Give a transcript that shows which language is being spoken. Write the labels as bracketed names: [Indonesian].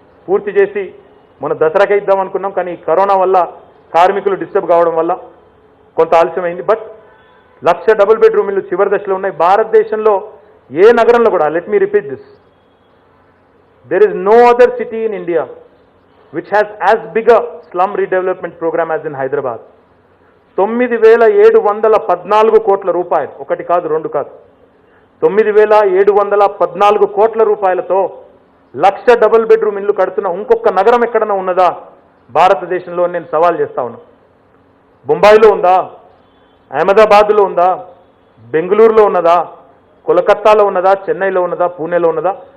[Telugu] పూర్తి చేసి మన దసరాకే ఇద్దాం అనుకున్నాం, కానీ కరోనా వల్ల కార్మికులు డిస్టర్బ్ కావడం వల్ల కొంత ఆలస్యమైంది. బట్ 1 లక్ష డబుల్ బెడ్రూమ్ ఇళ్ళు చివరి దశలో ఉన్నాయి. భారతదేశంలో ఏ నగరంలో కూడా, [English] Let me repeat this, there is no other city in India which has as big a slum redevelopment program as in Hyderabad. [Telugu] 9,714 కోట్ల రూపాయలు, ఒకటి కాదు రెండు కాదు, 9,714 కోట్ల రూపాయలతో 1,00,000 డబుల్ బెడ్రూమ్ ఇల్లు కడుతున్న ఇంకొక నగరం ఎక్కడన్నా ఉన్నదా భారతదేశంలో? నేను సవాల్ చేస్తా ఉన్నా. బొంబాయిలో ఉందా? అహ్మదాబాద్లో ఉందా? బెంగళూరులో ఉన్నదా? కోలకత్తాలో ఉన్నదా? చెన్నైలో ఉన్నదా? పూణేలో ఉన్నదా?